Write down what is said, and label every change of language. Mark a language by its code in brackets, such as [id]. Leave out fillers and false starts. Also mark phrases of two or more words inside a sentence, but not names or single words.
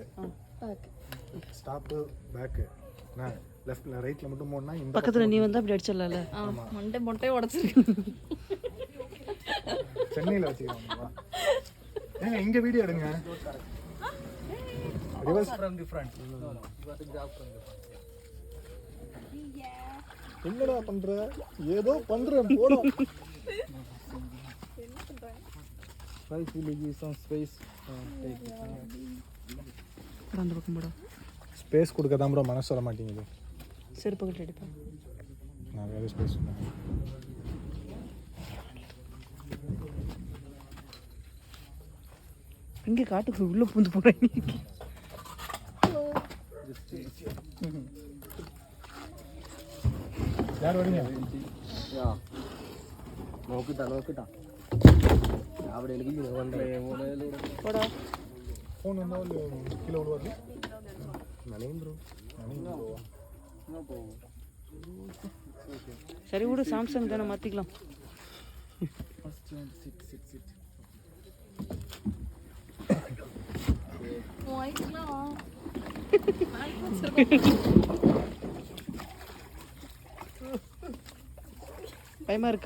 [ta] ஓகே. [en] stop back [ta] நான் லெஃப்ட்டில் ரைட்டில் மட்டும் போனா இந்த பக்கத்தில் நீ வந்து அப்படி அடிச்சிடலாம்ல. மொட்டையை உடச்சிருக்கு. சென்னையில் வச்சுக்கலாம். ஏங்க இங்கே வீடியோ எடுங்க. ரிவர்ஸ் [en] From the front. No. You got to grab from the front. [ta] என்னடா பண்ற? ஏதோ பண்றேன் போடா. [en] Try to give some space. Take it. [ta] அந்த பக்கம் போட ஸ்பேஸ் கொடுக்க தான் ப்ரோ மனசு வர மாட்டேங்குது. செருப்பு கட்டி அடிப்பேன். நான் வேறு ஸ்பேஸ் இங்கே காட்டுக்கு உள்ளே பூந்து போகிறேன். யார் வரீங்க? Yeah. [ml] നോക്കിട്ടാ അവിടെ [ta] போடா. ஃபோன் வந்தால் கீழே விழுவாது. நனையும் ப்ரோ. சரி விடு, சாம்சங் தானே, மாற்றிக்கலாம். பயமா இருக்கா?